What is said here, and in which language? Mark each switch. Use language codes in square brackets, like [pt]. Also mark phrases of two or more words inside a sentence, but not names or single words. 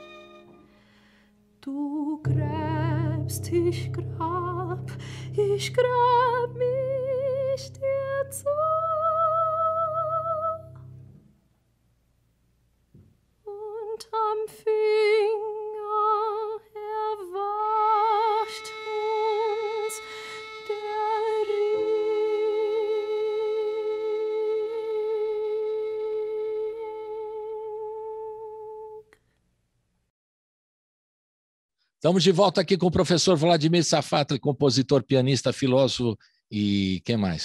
[de] Du gräbst, ich grab mich dir zu. Und am Finger erwascht uns der Ring. [pt] Estamos de volta aqui com o professor Vladimir Safatli, compositor, pianista, filósofo e quem mais?